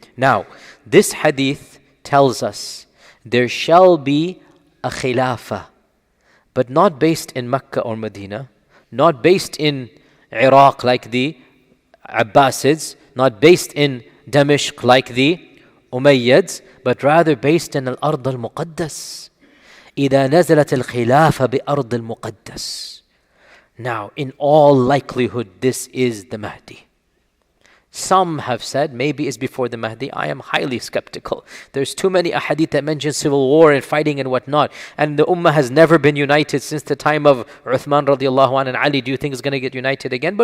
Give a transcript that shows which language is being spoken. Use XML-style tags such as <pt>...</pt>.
<en>Now, this hadith tells us there shall be a khilafah, but not based in Mecca or Medina, not based in Iraq like the Abbasids, not based in Damascus like the Umayyads, but rather based in Al-Ard al-Muqaddas.</en> <ar>إذا نزلت الخلافة بأرض المقدس.</ar> <en>Now, in all likelihood, this is the Mahdi. Some have said maybe it's before the Mahdi. I am highly skeptical. There's too many ahadith that mention civil war and fighting and whatnot. And the ummah has never been united since the time of Uthman radiallahu anh and Ali. Do you think it's going to get united again?</en>